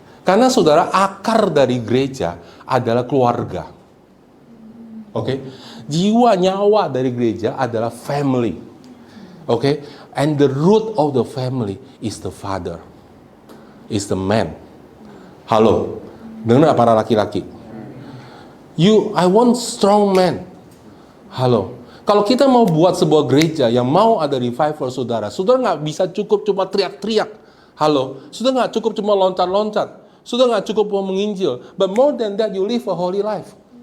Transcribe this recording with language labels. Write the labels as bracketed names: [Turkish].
[Indonesian] Karena saudara, akar dari gereja adalah keluarga. Oke? Jiwa nyawa dari gereja adalah family. Oke? [English] And the root of the family is the father. Is the man. Halo. [Indonesian] Dengar para laki-laki. [English] I want strong man. Halo. [Indonesian] Kalau kita mau buat sebuah gereja yang mau ada revival, saudara nggak bisa cukup cuma teriak-teriak. Halo. Sudah nggak cukup cuma loncat-loncat. Sudah nggak cukup mau menginjil. [English] But more than that, you live a holy life.